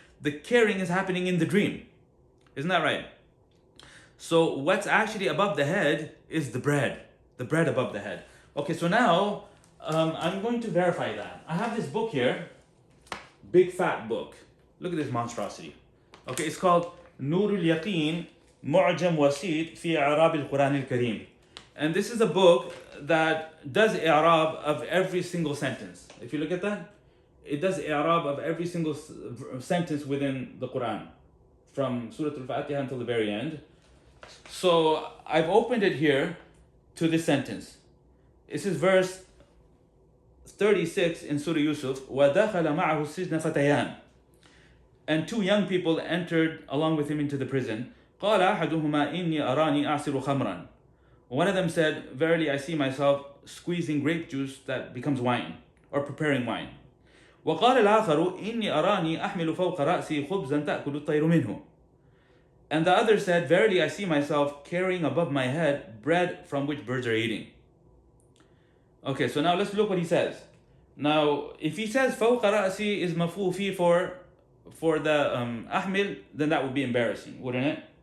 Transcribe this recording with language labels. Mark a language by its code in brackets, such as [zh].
[en] The carrying is happening in the dream. Isn't that right? So what's actually above the head is the bread above the head. Okay, so now I'm going to verify that. I have this book here, big fat book. Look at this monstrosity. Okay, it's called [ar] نور اليقين معجم وسيط في إعراب القرآن الكريم. [en] And this is a book that does i'rab of every single sentence. If you look at that, it does i'rab of every single sentence within the Quran, from Surah Al-Fatiha until the very end. So I've opened it here to this sentence. This is verse 36 in Surah Yusuf. [ar] وَدَخَلَ مَعَهُ السِّجْنَ فَتَيَانِ. [en] And two young people entered along with him into the prison. [ar] قال أحدهما إني أراني أعصر خمرا. [en] One of them said, verily I see myself squeezing grape juice that becomes wine, or preparing wine. [ar] وقال الآخر إني أراني أحمل فوق رأسي خبزا تأكل الطير منه. [en] And the other said, verily I see myself carrying above my head bread from which birds are eating. Okay, so now let's look what he says. Now, if he says [ar] فوق رأسي [en] is مفعول فيه for the ahmil, then that would be embarrassing, wouldn't it?